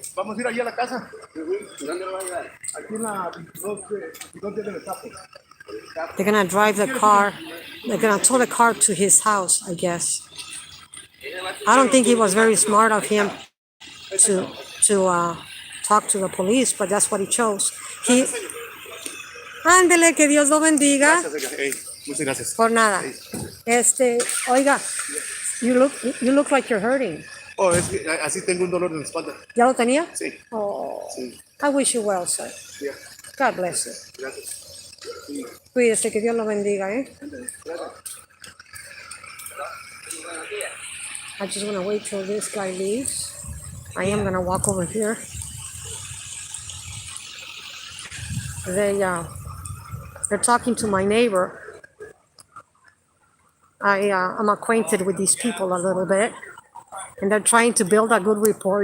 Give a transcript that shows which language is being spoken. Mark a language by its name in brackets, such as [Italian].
[Spanish] Vamos a ir allá a la casa. Aquí en la 22 del Estapo. [English] They're gonna drive the car. They're gonna tow the car to his house, I guess. I don't think it was very smart of him to talk to the police, but that's what he chose. [Spanish] Ándele, que Dios lo bendiga. Muchas gracias. Por nada. Oiga, [English] you look like you're hurting. [Spanish] Oh, es que así tengo un dolor en la espalda. ¿Ya lo tenía? Sí. Oh, Sí. [English] I wish you well, sir. Yeah. God bless you. [Spanish] Cuídese, que Dios lo bendiga, ¿eh? [English] I just want to wait till this guy leaves. I am going to walk over here. They're talking to my neighbor. I'm acquainted with these people a little bit, and they're trying to build a good rapport.